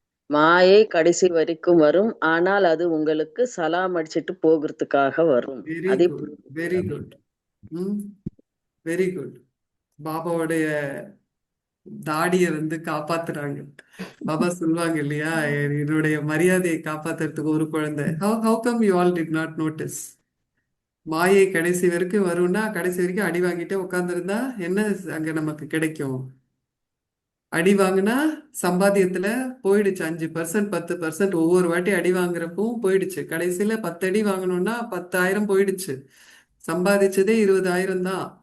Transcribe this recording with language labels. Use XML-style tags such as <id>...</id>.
<ta>மாயை கடைசி வரைக்கும் வரும், ஆனால் அது உங்களுக்கு சலாம் அடிச்சிட்டு போகிறதுக்காக வரும்.</ta> <en>very</en> <ta>அதை</ta> <en>Good, very good, very good.</en> <ta>பாபாவுடைய தாடியை வந்து காப்பாத்துறாங்க. பாபா சொல்லுவாங்க இல்லையா, என்னுடைய மரியாதையை காப்பாத்துறதுக்கு ஒரு குழந்தை.</ta> <en>how come you all did not notice?</en> <ta>மாயை கடைசி வரைக்கும் வரும்னா கடைசி வரைக்கும் அடி வாங்கிட்டே உட்காந்துருந்தா என்ன அங்க நமக்கு கிடைக்கும்? அடி வாங்கினா சம்பாத்தியத்துல போயிடுச்சு 5%, 10%. ஒவ்வொரு வாட்டி அடி வாங்குறப்பவும் போயிடுச்சு. கடைசியில 10 அடி வாங்கணும்னா 10,000 போயிடுச்சு. சம்பாதிச்சதே 20,000 தான்.</ta>